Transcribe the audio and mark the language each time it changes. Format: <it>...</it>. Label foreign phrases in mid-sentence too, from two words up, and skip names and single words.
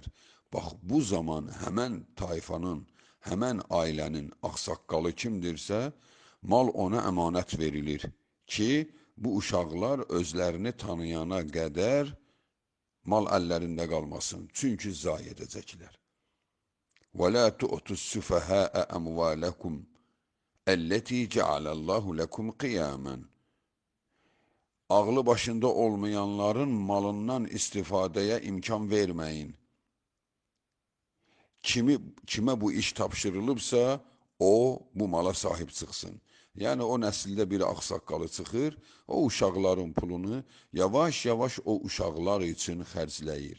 <az>Bax, bu zaman həmən tayfanın, həmən ailənin ağsaqqalı kimdirsə, mal ona əmanət verilir ki, bu uşaqlar özlərini tanıyana qədər mal əllərində qalmasın, çünki zayi edəcəklər.</az> <ar>وَلَا تُؤْتُوا السُّفَهَاءَ أَمْوَالَكُمْ الَّتِي جَعَلَ اللّٰهُ لَكُمْ قِيَامًا.</ar> <az>Ağlı başında olmayanların malından istifadəyə imkan verməyin. Kimə bu iş tapşırılıbsa, o bu mala sahib çıxsın. Yəni, o nəsildə bir ağsaqqalı çıxır, o uşaqların pulunu yavaş-yavaş o uşaqlar üçün xərcləyir.</az>